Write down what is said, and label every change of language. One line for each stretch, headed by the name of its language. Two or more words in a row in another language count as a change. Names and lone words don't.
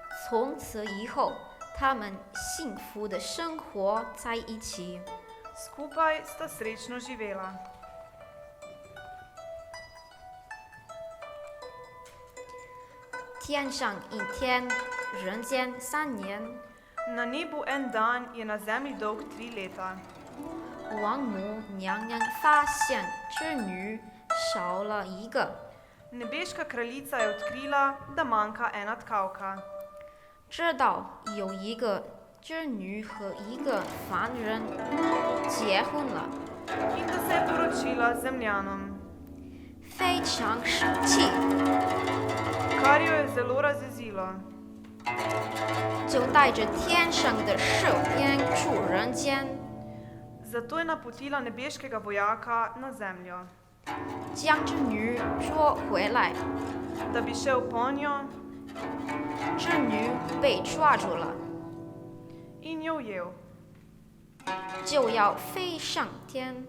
Chinese: 从此以后，他们幸福的生活在一起。
Slovenian: Skupaj sta srečno živela.
Chinese: 天上一天，人间3年。
Slovenian: Na nebu en dan je na zemlji dolg 3 leta.
Chinese: 王母娘娘发现织女少了一个，
Slovenian: Nebeška kraljica je odkrila, da manjka ena tkavka.
Chinese: 知道有一个织女和一个凡人结婚了，
Slovenian: In da se je poročila z zemljanom,
Chinese: 非常生气，
Slovenian: kar jo je zelo razjezilo.
Chinese: 就带着天上的士兵出人间，
Slovenian: Zato je napotila nebeškega vojaka na zemljo,
Chinese: 将织女捉回来。
Slovenian: da bi šel po njo
Chinese: 织女被抓住了，
Slovenian: in jo ujel,
Chinese: 就要飞上天。